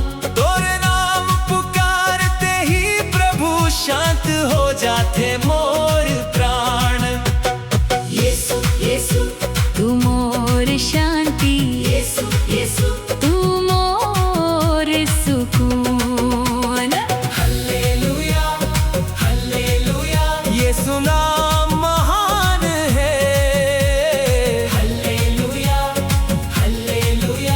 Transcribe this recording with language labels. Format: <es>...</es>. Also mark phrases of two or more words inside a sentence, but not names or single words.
<sck>तोर नाम पुकारते ही प्रभु शांत हो जाते मोर प्राण। यीशु यीशु तू मोर शांति, यीशु यीशु तू मोर सुकून।</sck> <hi>हालेलुया हालेलुया, यीशु नाम महान है। हालेलुया हालेलुया,</hi>